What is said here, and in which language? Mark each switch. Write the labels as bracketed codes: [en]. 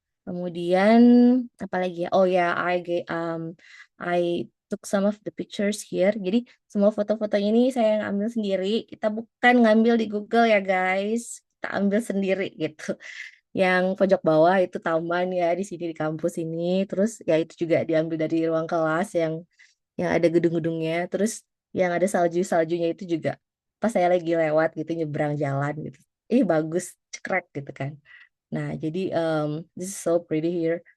[id] Kemudian apa lagi ya? Oh ya, [en] I took some of the pictures here. [id] Jadi semua foto-foto ini saya yang ambil sendiri. Kita bukan ngambil di Google ya guys. Kita ambil sendiri gitu. Yang pojok bawah itu taman ya di sini di kampus ini. Terus ya itu juga diambil dari ruang kelas yang ada gedung-gedungnya. Terus yang ada salju-saljunya itu juga pas saya lagi lewat gitu nyebrang jalan gitu. Bagus, cekrek gitu kan. Nah, jadi [en] this is so pretty here.